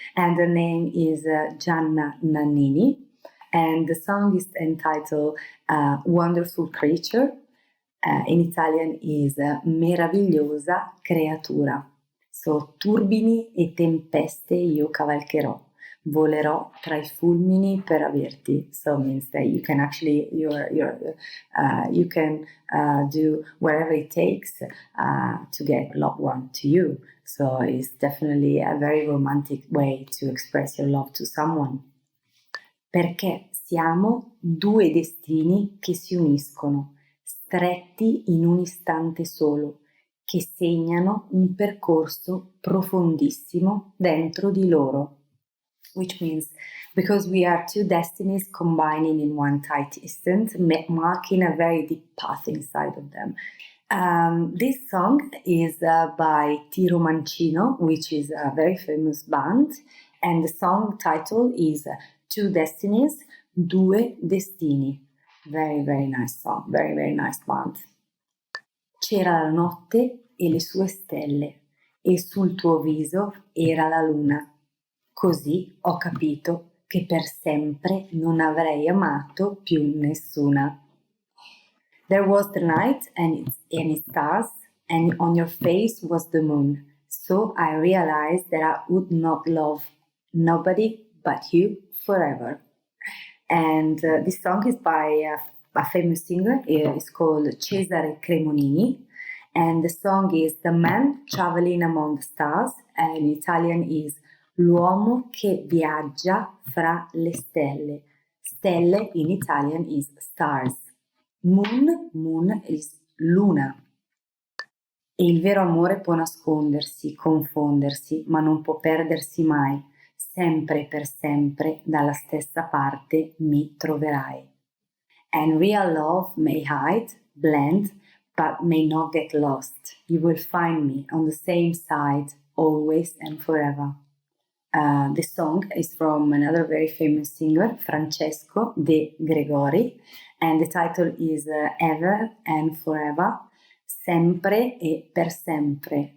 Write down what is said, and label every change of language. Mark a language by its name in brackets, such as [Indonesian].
[English] And her name is Gianna Nannini. And the song is entitled Wonderful Creature. In Italian is Meravigliosa Creatura. [Italian] So, turbini e tempeste io cavalcherò. Volerò tra i fulmini per averti. [English] So it means that you can actually you can do whatever it takes to get a loved one to you. So it's definitely a very romantic way to express your love to someone. [Italian] Perché siamo 2 destini che si uniscono, stretti in un istante solo, che segnano un percorso profondissimo dentro di loro. [English] Which means because we are 2 destinies combining in one tight instant, marking a very deep path inside of them. This song is by Tiro Mancino, which is a very famous band, and the song title is 2 Destinies, 2 Destini. Very, very nice song, very, very nice band. [Italian] C'era la notte e le sue stelle, e sul tuo viso era la luna. Così ho capito che per sempre non avrei amato più nessuna. [English] There was the night and its stars, and on your face was the moon. So I realized that I would not love nobody but you forever. And this song is by a famous singer. It's called Cesare Cremonini. And the song is The Man Traveling Among the Stars. And in Italian is L'uomo che viaggia fra le stelle. Stelle in Italian is stars. Moon is luna. [Italian] E il vero amore può nascondersi, confondersi, ma non può perdersi mai. Sempre per sempre dalla stessa parte mi troverai. [English] And real love may hide, blend, but may not get lost. You will find me on the same side, always and forever. The song is from another very famous singer, Francesco De Gregori, and the title is Ever and Forever, Sempre e per sempre.